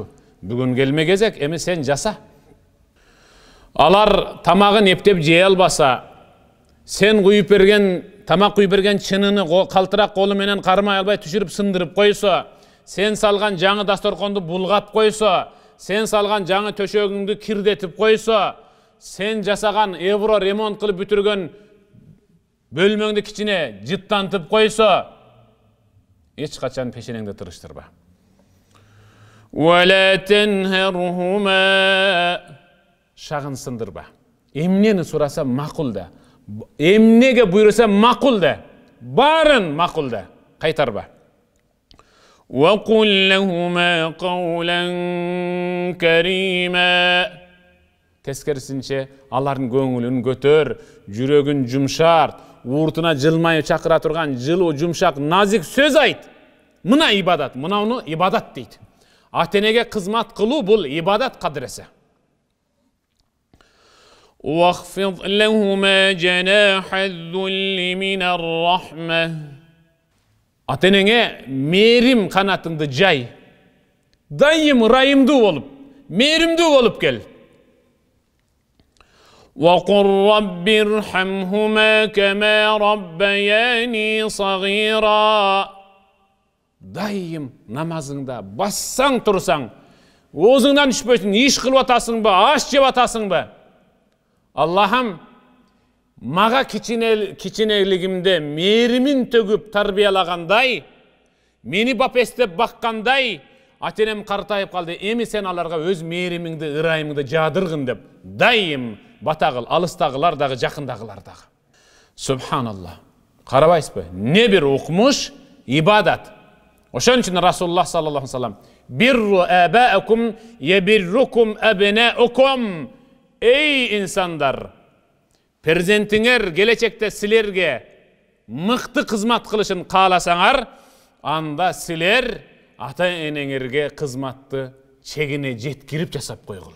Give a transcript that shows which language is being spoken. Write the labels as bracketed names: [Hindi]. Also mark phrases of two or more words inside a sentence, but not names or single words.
[Kyrgyz] Бүгүн келме кезек, эми сен жаса. Алар тамагын эптеп жей албаса, сен куюп берген тамак куюп берген чыныны калтырак колу менен кармай албай түшүрүп сындырып койсо, сен салган жаңы дасторконду булгап койсо, сен салган жаңы төшөгүңдү кирдетип койсо, сен жасаган евро ремонт кылып бүтүргөн бөлмөңдү кичине жыттантып койсо, эч качан пешенеңди тырыштырба. [Arabic] ولا تنهرهما [Kyrgyz] шагын сындырба. Эмнени сураса макул да. Эмнеге буйруса макул да. Барын макул да. Кайтарба. [Arabic] وقل لهما قولا كريما. [Kyrgyz] Тескерисинче алардын көңүлүн көтөр, жүрөгүн жумшарт, ууртуна жылмайып чакыра турган жылуу, жумшак, назик сөз айт. Мына ибадат, мынауну ибадат дейт. Ата-энеге кызмат кылуу бул ибадат кадыресе. [Arabic] واخفض لهما جناح الذل من الرحمة. [Kyrgyz] Ата-энеңе мээрим канатыңды жай. Дайым ырайымдуу болуп, мээримдүү болуп кел. [Arabic] وَقُلْ رَبِّ ارْحَمْهُمَا كَمَا رَبَّيَانِي صَغِيرًا. [Kyrgyz] Дайым намазыңда бассаң турсаң, оозуңдан түшпөйсүн, иш кылып атасыңбы, аш жеп атасыңбы? Аллахым, мага кичинелигимде мээримин төгүп тарбиялагандай, мени бапестеп баккандай, ата-энем картайып калды, эми сен аларга өз мээримиңди, ырайымыңды жаадыргын деп, дайым батагыл, алыстагылар дагы, жакындагылар дагы. Субханаллах. Карабайсызбы? Не бир укмуш, ибадат. Ошон үчүн Расулуллах [Arabic] صلى الله عليه وسلم: "بروا آباءكم تبركم أبناؤكم". [Kyrgyz] Эй инсандар, перзентиңер келечекте силерге мыкты кызмат кылышын кааласаңар, анда силер ата-энеңерге кызматты чегине жеткирип жасап койгула.